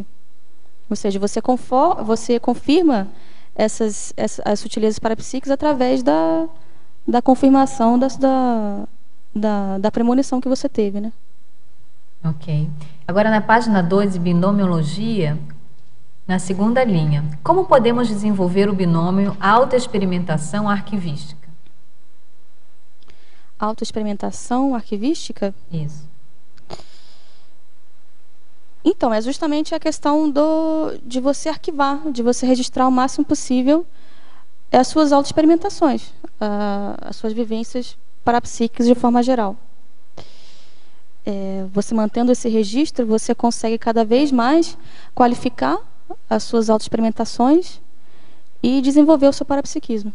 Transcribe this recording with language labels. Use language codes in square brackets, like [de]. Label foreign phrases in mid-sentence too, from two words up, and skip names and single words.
[pt] Ou seja, você confirma as sutilezas parapsíquicas através da confirmação da premonição que você teve, né? Ok. Agora na página 2 de binomiologia, na 2ª linha, como podemos desenvolver o binômio autoexperimentação arquivística? Autoexperimentação arquivística? Isso. Então, é justamente a questão de você arquivar, de você registrar o máximo possível as suas autoexperimentações, as suas vivências parapsíquicas de forma geral. Você mantendo esse registro, você consegue cada vez mais qualificar as suas autoexperimentações e desenvolver o seu parapsiquismo.